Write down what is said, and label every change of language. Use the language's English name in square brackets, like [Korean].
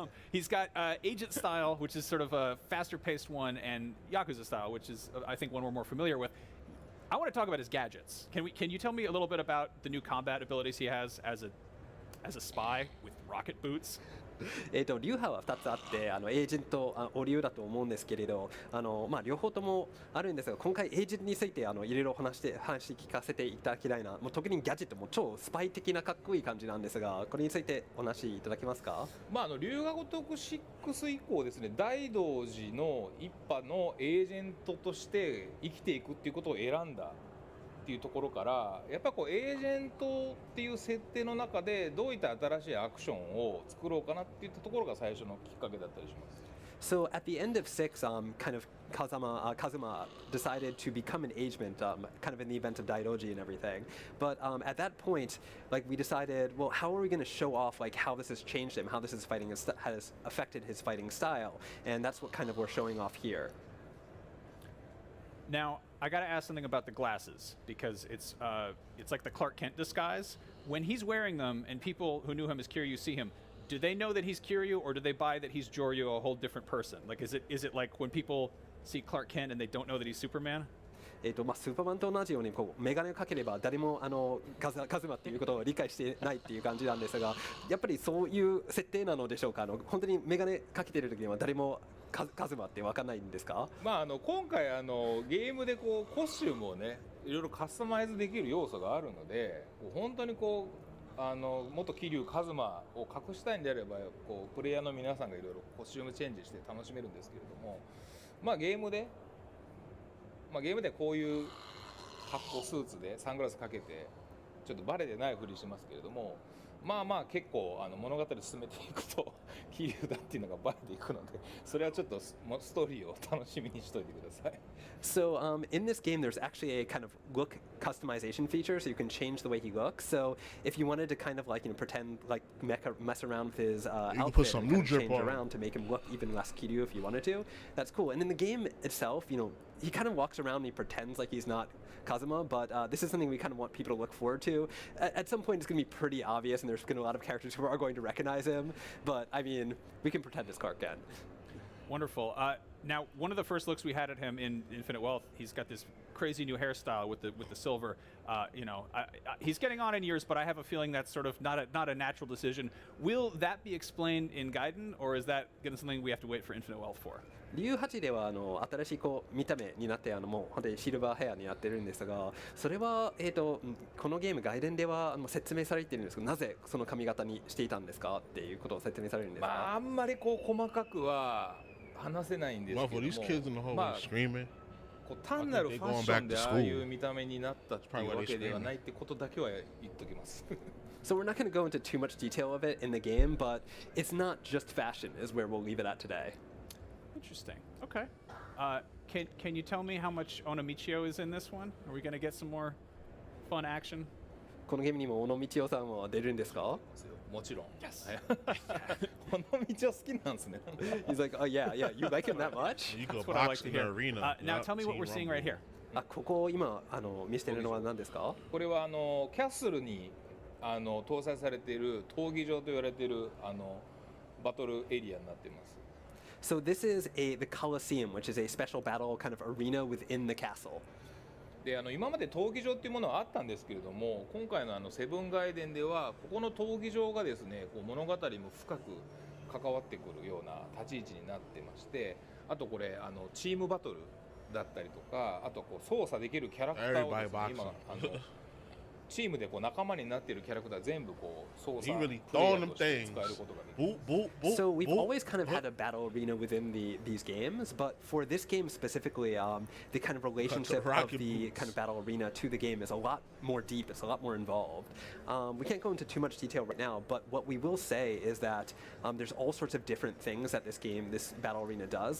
[English] He's got Agent style, which is sort of a faster-paced one, and Yakuza style, which is, I think, one we're more familiar with. I want to talk about his gadgets. Can you tell me a little bit about the new combat abilities he has as a spy with rocket boots? [Japanese] 流派は2つあって、エージェント、オリューだと思うんですけれど、両方ともあるんですが、今回エージェントについていろいろ話聞かせていただきたいな。もう特にギャジェットも超スパイ的なかっこいい感じなんですが、これについてお話しいただけますか？龍が如く6以降ですね、大道寺の一派のエージェントとして生きていくっていうことを選んだっっていうところからやっぱこうエージェントっていう設定の中でどういった新しいアクションを作ろうかなっていったところが最初のきっかけだったりします。 [English] So at the end of 6, kind of Kazuma decided to become an agent, kind of in the event of Daidoji and everything. But at that point, like we decided, well, how are we going to show off like how this has changed him, how this is has affected his fighting style, and that's what kind of we're showing off here. Now, I got to ask something about the glasses because it's like the Clark Kent disguise. When he's wearing them and people who knew him as Kiryu see him, do they know that he's Kiryu, or do they buy that he's Joryu, a whole different person? Like, is it like when people see Clark Kent and they don't know that he's Superman? [Japanese] スーパーマンと同じようにこうメガネをかければ誰もカズマっていうことを理解してないっていう感じなんですが、やっぱりそういう設定なのでしょうか。本当にメガネかけてる時には誰もカズマって分かんないんですか？まあ今回ゲームでこうコスチュームをねいろいろカスタマイズできる要素があるので、本当にこう元桐生一馬を隠したいんであればこうプレイヤーの皆さんがいろいろコスチュームチェンジして楽しめるんですけれども、まあゲームでこういう格好スーツでサングラスかけてちょっとバレてないふりしますけれども、まあ結構物語進めていくと桐生だっていうのがバレていくので、それはちょっとストーリーを楽しみにしといてください。 [English] So in this game, there's actually a kind of look customization feature, so you can change the way he looks. So if you wanted to kind of like pretend like mess around with his outfit and kind of change around to make him look even less Kiryu if you wanted to, that's cool. And in the game itself, he kind of walks around and he pretends like he's not Kazuma, but this is something we kind of want people to look forward to. At some point, it's going to be pretty obvious, and there's going to be a lot of characters who are going to recognize him. But I mean, we can pretend it's Clark Kent. Wonderful. Now, one of the first looks we had at him in Infinite Wealth, he's got this crazy new hairstyle with the silver. He's getting on in years, but I have a feeling that's sort of not a natural decision. Will that be explained in Gaiden, or is that going to be something we have to wait for Infinite Wealth for? [Japanese] 18では新しい見た目になってもう本当にシルバーヘアになってるんですが、それはこのゲーム外伝では説明されているんですけど、なぜその髪型にしていたんですかっていうことを説明されるんですか？まああんまりこう細かくは話せないんですけども、まあ単なるファッションでああいう見た目になったっていうわけではないってことだけは言っときます。 [English] So we're not going to go into too much detail of it in the game, but it's not just fashion is where we'll leave it at today. Interesting. Okay. Can you tell me how much Onomichio is in this one? Are we going to get some more fun action? [Japanese] このゲームにもOnomichioさんは出るんですか？もちろん。 [English] Yes. [Japanese] Onomichio好きなんですね。 [English] He's like, oh yeah, you like him that much? You go box in the arena. Now tell me what we're seeing right here. [Japanese] ここ今見せてるのは何ですか？これはキャッスルに搭載されている闘技場と言われているバトルエリアになっています。 [English] So this is the Colosseum, which is a special battle kind of arena within the castle. [Japanese] で今まで闘技場っていうものはあったんですけれども、今回のセブンガイデンではここの闘技場がですね、こう物語も深く関わってくるような立ち位置になってまして、あとこれチームバトルだったりとか、あとこう操作できるキャラクターをですね、今チームでこう仲間になっているキャラクター全部こう操作プレイヤーとして使えることができる。 [English] So we've always kind of had a battle arena within these games, but for this game specifically, the kind of relationship of the kind of battle arena to the game is a lot more deep. It's a lot more involved. We can't go into too much detail right now, but what we will say is that there's all sorts of different things that this battle arena does.